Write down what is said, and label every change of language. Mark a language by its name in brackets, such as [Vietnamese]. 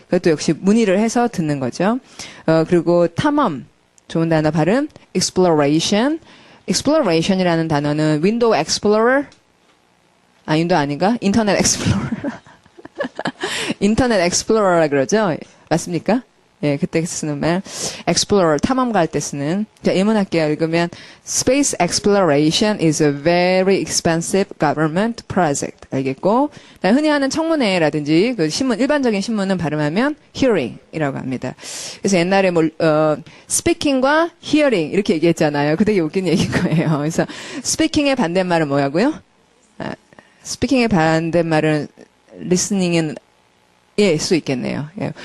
[Korean] 그것도 역시 문의를 해서 듣는 거죠. 그리고 탐험 좋은 단어 발음 exploration. exploration이라는 단어는 윈도우 explorer 윈도우 아닌가? 인터넷 explorer. 인터넷 explorer 그러죠? 맞습니까? 예, 그때 쓰는 말. explorer, 탐험가 할 때 쓰는. 자, 예문할게요. 읽으면 [English] Space exploration is a very expensive government project. [Korean] 알겠고. 흔히 하는 청문회라든지 그 신문, 일반적인 신문은 발음하면 hearing이라고 합니다. 그래서 옛날에 speaking과 hearing 이렇게 얘기했잖아요. 그 되게 웃긴 얘기인 거예요. 그래서 speaking의 반대말은 뭐라고요? speaking의 반대말은 listening은 예, 수 있겠네요. 예.